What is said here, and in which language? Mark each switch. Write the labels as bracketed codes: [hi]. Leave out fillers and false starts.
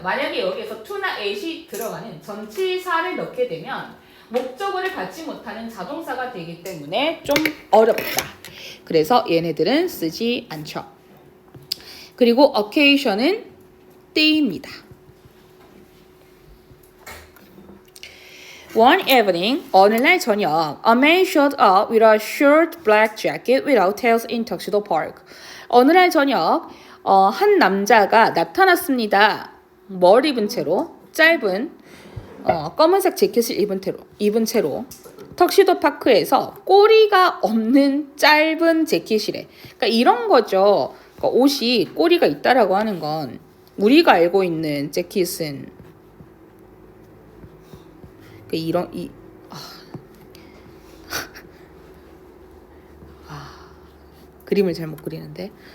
[ko] 만약에 여기에서 to나 at이 들어가는 전치사를 넣게 되면 목적어를 갖지 못하는 자동사가 되기 때문에 좀 어렵다. 그래서 얘네들은 쓰지 않죠. 그리고 occasion은 때입니다. [en] One evening, [ko] 어느 날 저녁, [en] a man showed up with a short black jacket without tails in Tuxedo Park. [ko] 어느 날 저녁, 한 남자가 나타났습니다. 뭘 입은 채로? 짧은 검은색 재킷을 입은 채로 턱시도 파크에서 꼬리가 없는 짧은 재킷이래. 그러니까 이런 거죠. 그러니까 옷이 꼬리가 있다라고 하는 건 우리가 알고 있는 재킷은 그림을 잘못 그리는데.